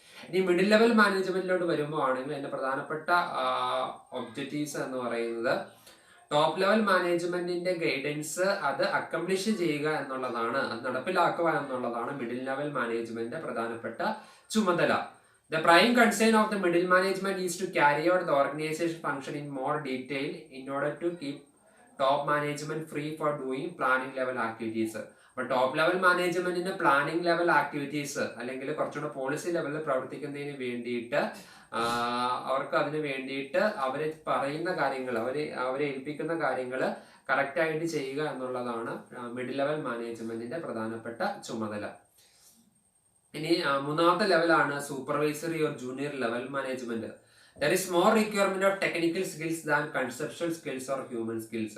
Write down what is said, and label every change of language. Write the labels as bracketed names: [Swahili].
[Malayalam] ഇനി middle level മാനേജ്മെന്റിലോട്ട് വരുമ്പോൾ ആണെങ്കിൽ അതിന്റെ പ്രധാനപ്പെട്ട ഒബ്ജക്റ്റീവ്സ് എന്ന് പറയുന്നത് ടോപ്പ് ലെവൽ മാനേജ്മെന്റിന്റെ ഗൈഡൻസ് അത് അക്കംപ്ലിഷ് ചെയ്യുക എന്നുള്ളതാണ്, അത് നടപ്പിലാക്കുക എന്നുള്ളതാണ് മിഡിൽ ലെവൽ മാനേജ്മെന്റിന്റെ പ്രധാനപ്പെട്ട ചുമതല. [English] The prime concern of the middle management is to carry out the organization function in more detail in order to keep top management free for doing planning level activities. [Malayalam] അപ്പോൾ top level മാനേജ്മെന്റിന് planning level activities അല്ലെങ്കിൽ കുറച്ചുകൂടെ policy ലെവലിൽ പ്രവർത്തിക്കുന്നതിന് വേണ്ടിയിട്ട് അവർക്ക് അതിന് വേണ്ടിയിട്ട് അവർ പറയുന്ന കാര്യങ്ങൾ അവരെ ഏൽപ്പിക്കുന്ന കാര്യങ്ങൾ കറക്റ്റായിട്ട് ചെയ്യുക എന്നുള്ളതാണ് മിഡിൽ ലെവൽ മാനേജ്മെന്റിന്റെ പ്രധാനപ്പെട്ട ചുമതല. ഇനി മൂന്നാമത്തെ ലെവലാണ് supervisory or junior level management. [English] There is more requirement of technical skills than conceptual skills or human skills.